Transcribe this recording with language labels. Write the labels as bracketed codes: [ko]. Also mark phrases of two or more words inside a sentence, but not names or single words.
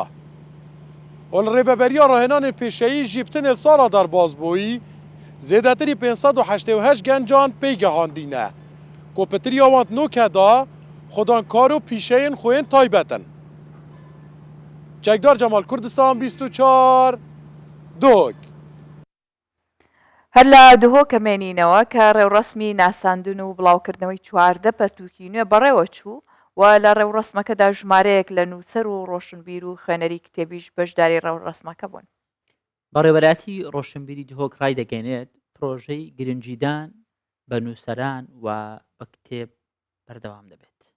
[ku] û li rêveberiya rahênanên pêşeyî jî pitinê sala derbasbûyî zêdetirî 588 gencan pêgehandîne ku pitiriya wan nûke da xudankar û pîşeyên xwên taybetin. Çekdar Cemal Kurdistan 24 Dog [ckb] هەر لە دهۆکە مێنینەوە کە ڕێوڕسمی ناساندن و بڵاوکردنەوەی چواردە پەرتووکی نوێ بەڕێوە چوو و لە ڕێوڕسمەکەدا ژمارەیەک لە نووسەر و ڕۆشنبیر و خوێنەری کتێبیش بەشداری ڕێوڕسمەکە بوون. بەڕێوەبەراتی ڕۆشنبیری دهۆک ڕای دەگەێنێت پرۆژەی گرنجیدان بە نووسەران و بە کتێب بەردەوام دەبێت.